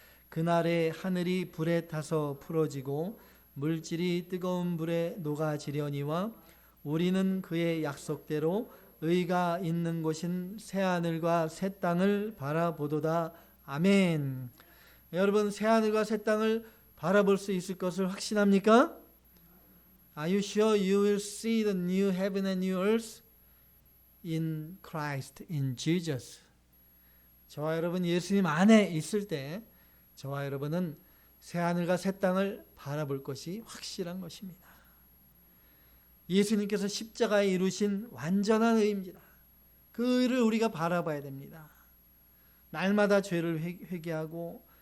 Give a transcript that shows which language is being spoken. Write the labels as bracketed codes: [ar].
[ko] 그날에 하늘이 불에 타서 풀어지고 물질이 뜨거운 불에 녹아지려니와 우리는 그의 약속대로 의가 있는 곳인 새하늘과 새 땅을 바라보도다. 아멘. 여러분 새하늘과 새 땅을 바라볼 수 있을 것을 확신합니까? [en] Are you sure you will see the new heaven and new earth in Christ, in Jesus? [ko] 저와 여러분 예수님 안에 있을 때 저와 여러분은 새하늘과 새 땅을 바라볼 것이 확실한 것입니다. 예수님께서 십자가에 이루신 완전한 의입니다. 그 의를 우리가 바라봐야 됩니다. 날마다 죄를 회개하고